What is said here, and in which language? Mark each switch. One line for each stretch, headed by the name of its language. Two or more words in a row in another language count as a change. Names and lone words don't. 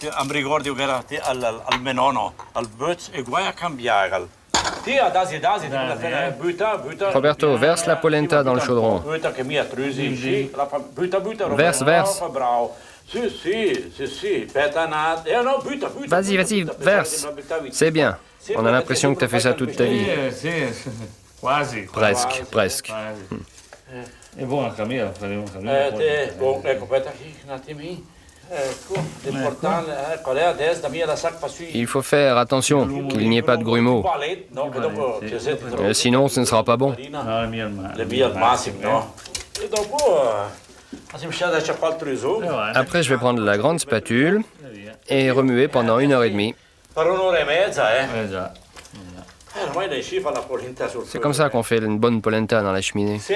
French: Roberto, verse la polenta dans le chaudron. Verse, verse. Vas-y, vas-y, verse. C'est bien. On a l'impression que tu as fait ça toute ta vie. Presque, presque.
Italian: È buona Camilla, faremo
French: Il faut faire attention qu'il n'y ait pas de grumeaux. Sinon, ce ne sera pas bon. Après, je vais prendre la grande spatule et remuer pendant 1h30. C'est comme ça qu'on fait une bonne polenta dans la cheminée.